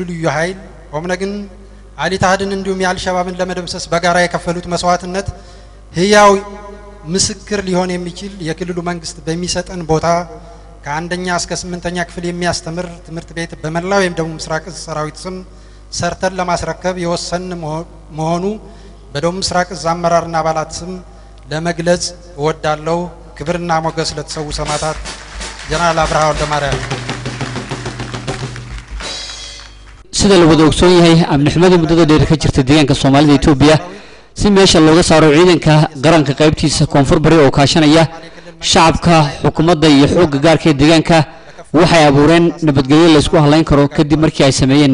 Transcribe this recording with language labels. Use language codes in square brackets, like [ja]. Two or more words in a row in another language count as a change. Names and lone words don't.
[am] ልዩ ኃይል ኦምነግን አሊታህድን እንዲሁም የአልሸባብን ለመደምሰስ በጋራ የከፈሉት መስዋዕትነት ህያው ምስክር ሊሆን የሚችል የክልሉ መንግስት በሚሰጠን ቦታ ከአንደኛ እስከ 8ኛ ክፍል የሚያስተምር ትምህርት ቤት በመላው የደቡብ ምስራቅ እዝ ሰራዊት ስም ሰርተን ለማስረከብ የወሰን መሆኑ በደቡብ ምስራቅ እዝ አመራርና አባላት ስም ለመግለጽ እወዳለሁ። ክብርና ሞገስ ለተሰዉ ሰማዕታት ጀነራል አብርሃ ወልደማርያም። [so] sida la wada ogsoon yahay amni xumada muddada dheer ka jirta deegaanka Soomaalida Itoobiya si meesha looga saaro ciidanka qaranka qaybtiisa koonfur bari oo kaashanaya shacabka xukuumadda iyo xoogga gaarka ee deegaanka waxay abuureen nabadgelyo la isku halayn karo kadib markii ay sameeyeen